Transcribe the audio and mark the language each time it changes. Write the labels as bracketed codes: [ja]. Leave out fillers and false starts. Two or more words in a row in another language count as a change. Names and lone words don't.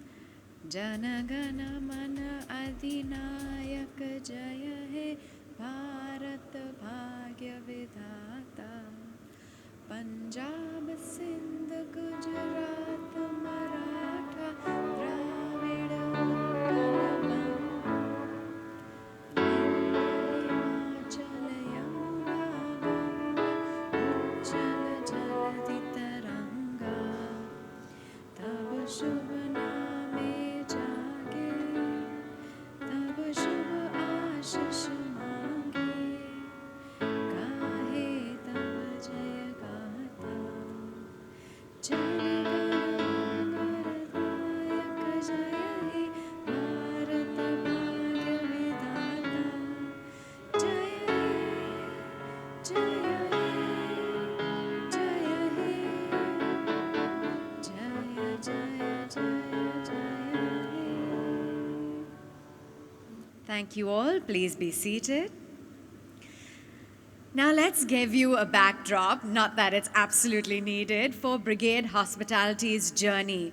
[bn] জন গণ মন অধিনায়ক জয় হে ভারত ভাগ্য বিধাতা পঞ্জাব সিন্ধ গুজরাট মারাঠা দ্রাবিড় হিমাচল যমুনা গঙ্গা উচ্ছল জলধি তরঙ্গ তব শুভ নামে জাগে তব শুভ আশিস মাগে গাহে তব জয় গাথা জন গণ মঙ্গলদায়ক জয় হে ভারত ভাগ্য বিধাতা জয় হে জয় হে জয় হে [en] Thank you all. Please be seated. Now let's give you a backdrop, not that it's absolutely needed, for Brigade Hospitality's journey.